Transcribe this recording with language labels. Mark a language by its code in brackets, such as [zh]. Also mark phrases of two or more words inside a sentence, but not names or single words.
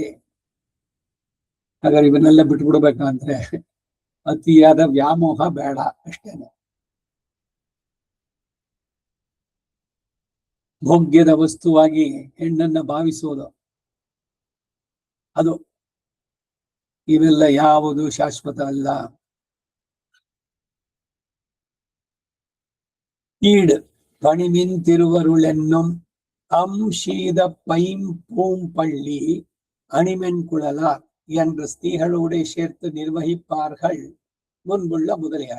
[kn] ಹಾಗಾದ್ರೆ ಇವನ್ನೆಲ್ಲ ಬಿಟ್ಬಿಡ್ಬೇಕಂದ್ರೆ ಅತಿಯಾದ ವ್ಯಾಮೋಹ ಬೇಡ, ಅಷ್ಟೇನೆ. ಭೋಗ್ಯದ ವಸ್ತುವಾಗಿ ಹೆಣ್ಣನ್ನ ಭಾವಿಸೋದು, ಅದು ಇವೆಲ್ಲ ಯಾವುದು ಶಾಶ್ವತ ಅಲ್ಲ. [ta] ஈடு பணிமின் திருவருளென்னும் அம்சீத பைம்பூம் பள்ளி அணிமென் குழலார் என்று ஸ்திரீகளோடு சேர்த்து நிர்வகிப்பார்கள் முன்புள்ள முதலியார்.